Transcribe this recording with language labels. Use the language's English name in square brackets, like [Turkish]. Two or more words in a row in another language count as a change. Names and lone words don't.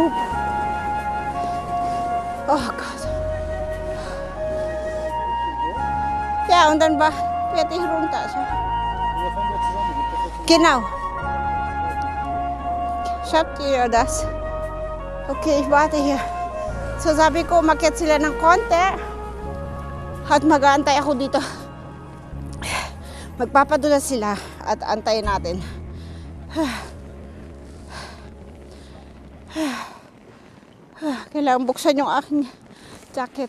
[German] Oh Gott. Ja, und dann werde ich runter. So. Genau. Schaut ihr das? Okay, ich warte hier. [Filipino] So sabi ko, umakyat sila ng konti. At mag-aantay ako dito. Magpapadula sila at antayin natin. Kailangan buksan yung aking jacket.